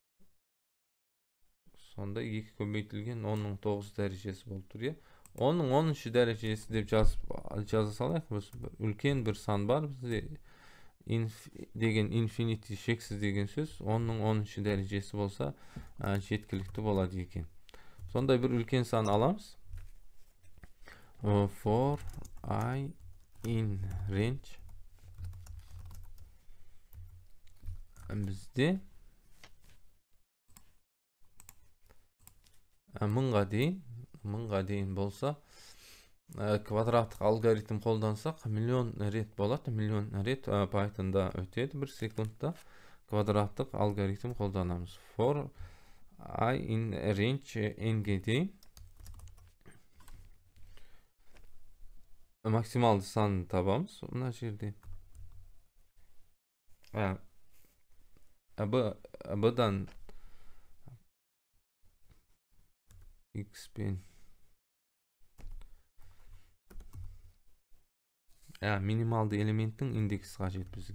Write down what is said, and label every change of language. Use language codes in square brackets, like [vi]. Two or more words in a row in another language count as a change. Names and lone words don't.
[kk] Сонда 2 көбейтілген 10-ның 9 дәрежесі болып тұр. 10-ның 10-шы дәрежесі деп жаза салайық. Үлкен бір сан бар бізде. Деген infinity шексіз деген сөз. 10-ның 10-шы дәрежесі болса жеткілікті болады екен. Сондай бір үлкен сан аламыз. [en] For I in range [kk] бізде 1000-ға дейін болса, квадраттық алгоритм қолдансақ, миллион рет болады. Миллион рет Python'да өтеді. Bir секундта квадраттық алгоритм қолданамыз. [en] For I in range [kk] n-ге дейін максималды санын табамыз. Мына жерде B-дан x пен минималды элементтің индексі қажет бізге.